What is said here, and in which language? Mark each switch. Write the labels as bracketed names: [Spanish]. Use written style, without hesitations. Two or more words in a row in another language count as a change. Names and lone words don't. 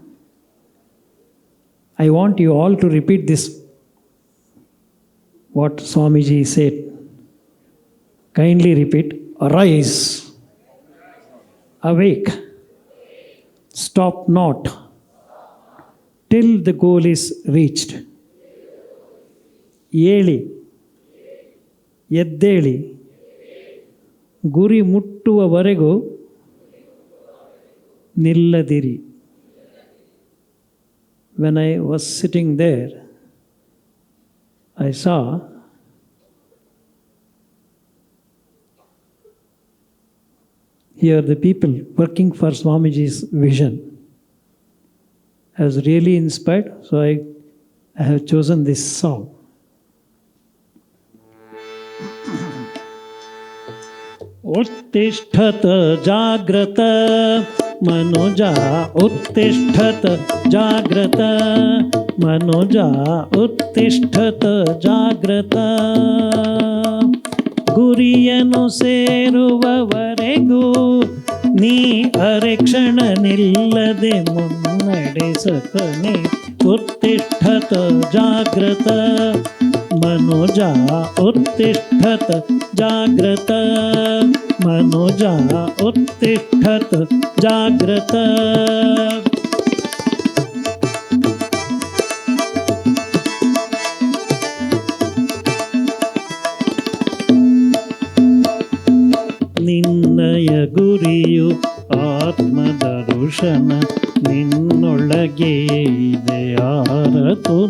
[English] I want you all to repeat this, what Swamiji said. Kindly repeat. Arise, awake, stop not till the goal is reached. [Kannada] Yeli, ಎದ್ದೇಳಿ ಗುರಿ ಮುಟ್ಟುವವರೆಗೂ ನಿಲ್ಲದಿರಿ. [English] When I was sitting there, I saw here the people working for Swamiji's vision. I was really inspired, so I have chosen this song. [Sanskrit] उत्तिष्ठत जाग्रत मनोजा उत्तिष्ठत जाग्रत मनोजा उत्तिष्ठत जाग्रत [Kannada] ಗುರಿಯನ್ನು ಸೇರುವವರೆಗೂ ನೀ ಅರೆಕ್ಷಣ ನಿಲ್ಲದೆ ಮುನ್ನಡೆಸತನೆ. [Sanskrit] उत्तिष्ठत जाग्रत मनोजा उत्तिष्ठत जाग्रत मनोजा उत्तिष्ठत जाग्रत. [Kannada] ನಿನ್ನಯ ಗುರಿಯು ಆತ್ಮದರ್ಶನ ನಿನ್ನೊಳಗೆ ಇದೆ ಆರತುನ.